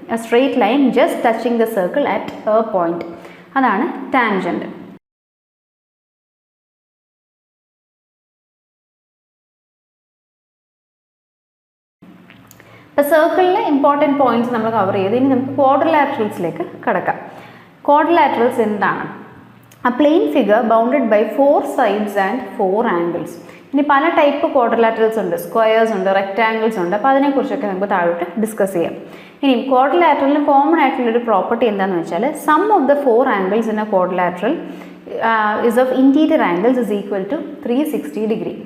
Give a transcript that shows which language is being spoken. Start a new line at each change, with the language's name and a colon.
English: a straight line just touching the circle at a point,
Malayalam: അതാണ് tangent. ഇപ്പോൾ സർക്കിളിലെ important points നമ്മൾ cover ചെയ്ത് ഇനി നമുക്ക് ക്വാഡ്രിലാറ്ററൽസിലേക്ക് കടക്കാം. ക്വാഡ്രിലാറ്ററൽസ് എന്താണ്?
English: A plane figure bounded by 4 sides and 4 angles.
Malayalam: ഇനി പല ടൈപ്പ് ക്വാഡ്രിലാറ്ററൽസ് ഉണ്ട്, സ്ക്വയേഴ്സ് ഉണ്ട്, റെക്റ്റാങ്കിൾസ് ഉണ്ട്. അപ്പോൾ അതിനെക്കുറിച്ചൊക്കെ നമുക്ക് താഴോട്ട് ഡിസ്കസ് ചെയ്യാം. ഇനി ക്വാഡ്രിലാറ്ററലിന് കോമൺ ആയിട്ടുള്ളൊരു പ്രോപ്പർട്ടി എന്താണെന്ന് വെച്ചാൽ
English: Sum of the 4 angles in a quadrilateral is of interior angles is equal to 360 degree.